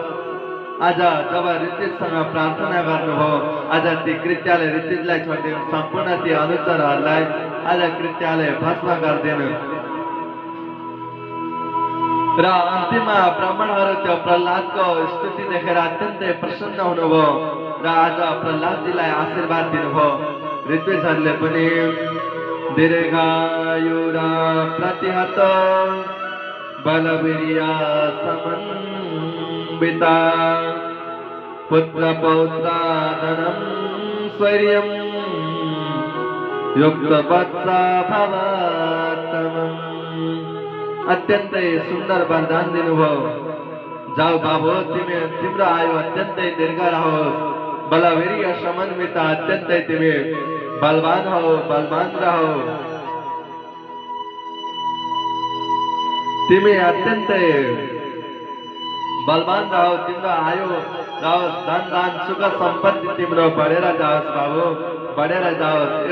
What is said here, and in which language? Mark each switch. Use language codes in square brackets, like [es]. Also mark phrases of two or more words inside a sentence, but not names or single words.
[ne] आज जब ऋत्विजसँग प्रार्थना गर्नुभयो, आज ती कृत्याले ऋत्विजलाई छोडिदिनु, सम्पूर्ण ती अनुचरहरूलाई आज कृत्याले भस्म गरिदिनु। र अन्तिममा ब्राह्मणहरू त्यो प्रहलादको स्तुति देखेर अत्यन्तै प्रसन्न हुनुभयो र आज प्रहलादजीलाई आशीर्वाद दिनुभयो। ऋत्विजहरूले पनि [sa] दीर्घायु र प्रतिहत बलवीर्य समन्विता पुत्र पौत्रादनं स्वैर्यं युक्त वत्सा भवतमम्। [ne] अत्यन्तै सुन्दर वरदान दिनुभयो, जाऊ बाबु, तिम्रो आयु अत्यन्तै दीर्घ रहोस्, [sa] बलवीर्य समन्विता, [ne] अत्यन्तै तिमी बलवान रहो, तिमी अत्यन्तै बलवान रहो, तिम्रो आयु रहोस्, धन दान सुख सम्पत्ति तिम्रो बढेर जाओस् बाबु, बढेर जाओस्।